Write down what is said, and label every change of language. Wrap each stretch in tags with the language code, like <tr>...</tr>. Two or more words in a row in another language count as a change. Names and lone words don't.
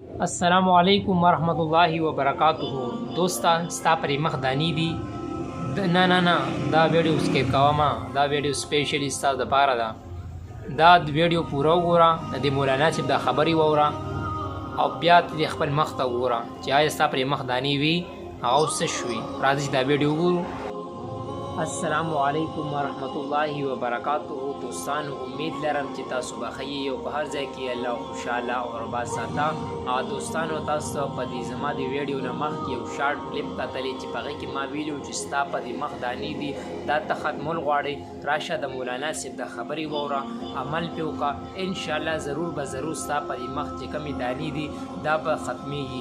<ar>السلام علیکم ورحمۃ اللہ وبرکاتہ.</ar> <ps>دوستا ستا پرې مخ دانی دي نه دا</ps> <en>video skip</en> <ps>کوه ما دا ویډیو سپیشلی ستا دپاره ده. دا ویډیو پوره وګوره، د مولانا صاحب دا خبرې واوره او بیا د خپل مخ ته وګوره چې آیا ستا پرې مخ دانی وي هغه څه شوي. راځئ چې دا ویډیو وګورو.</ps> <ar>السلام علیکم ورحمۃ اللہ وبرکاتہ.</ar> <ps>دوستانو امید لرم چې تاسو به ښه یئ او په هر ځای کې الله خوشحاله او آباد ساته. دوستانو تاسو ته په دې زما د ویډیو نه مخکې یو</ps> <en>short clip</en> <ps>کتلی چې په هغې کې ما ویلي وو چې ستا په دې مخ دانې دي دا ته ختمول غواړې، راشه د مولانا صاحب د خبرې واوره، عمل پرې وکړه، انشاءالله ضرور به ضرور ستا په دې مخ چې کومې دانې دي دا به ختمېږي.</ps>